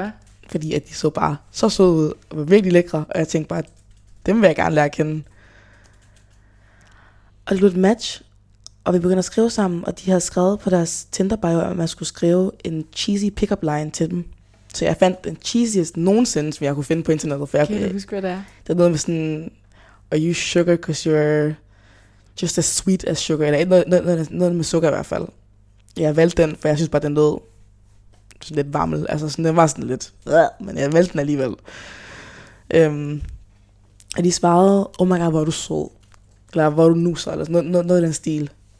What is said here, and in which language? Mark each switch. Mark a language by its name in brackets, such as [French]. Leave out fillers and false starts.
[Danish] Det, fordi at de så bare så søde ud, og var virkelig lækre, og jeg tænkte bare, dem vil jeg gerne lære at kende. Og det blev et match, og vi begyndte at skrive sammen, og de havde skrevet på deres Tinder-bio, at man skulle skrive en [English] cheesy pick-up line [Danish] til dem. Så jeg fandt den cheesiest nogensinde, som jeg kunne finde på internettet. Kan du huske, hvad det er? Det er noget med sådan, [English] are you sugar, because you're just as sweet as sugar? [Danish] Eller noget med sukker i hvert fald. Jeg valgte den, for jeg synes bare, den lød sådan lidt varmel. Altså, sådan, den var sådan lidt, men jeg valgte den alligevel. Og de svarede, [English] oh my god, [Danish] hvor du så. Eller hvor du nu så, eller sådan noget i den stil.